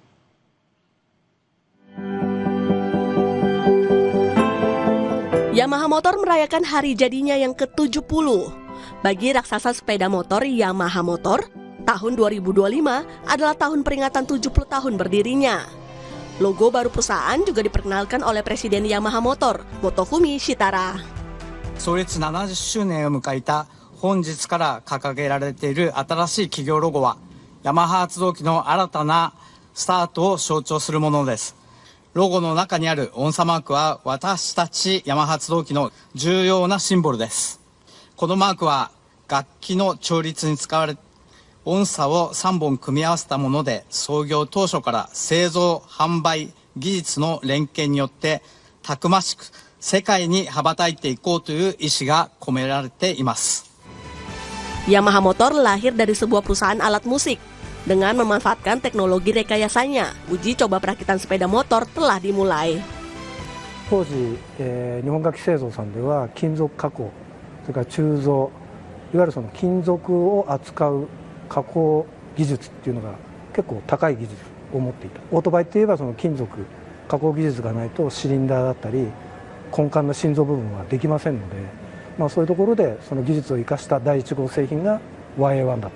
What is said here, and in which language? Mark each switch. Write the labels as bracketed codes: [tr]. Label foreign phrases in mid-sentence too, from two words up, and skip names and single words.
[id] Yamaha Motor merayakan hari jadinya yang ke-70. Bagi raksasa sepeda motor Yamaha Motor, tahun 2025 adalah tahun peringatan 70 tahun berdirinya. Logo baru perusahaan juga diperkenalkan oleh Presiden Yamaha Motor, Motofumi Shitara. [ja] 創立70周年を迎えた本日から掲げられている新しい企業ロゴは、ヤマハ発動機の新たなスタートを象徴するものです。ロゴの中にある音差マークは、私たちヤマハ発動機の重要なシンボルです。このマークは楽器の調律に使われ、音差を3本組み合わせたもので、創業当初から製造・販売技術の連携によってたくましく世界に羽ばたいていこうという意志が込められています。 [id] Yamaha Motor lahir dari sebuah perusahaan alat musik. Dengan memanfaatkan teknologi rekayasanya, uji coba perakitan sepeda motor telah dimulai. [ja] 当時、日本楽器製造さんでは金属加工、それから鋳造、いわゆるその金属を扱う加工技術っていうのが結構高い技術を持っていた。オートバイっていえばその金属加工技術がないとシリンダーだったり根幹の心臓部分はできませんので、そういうところでその技術を生かした第1号製品が YA1 だと。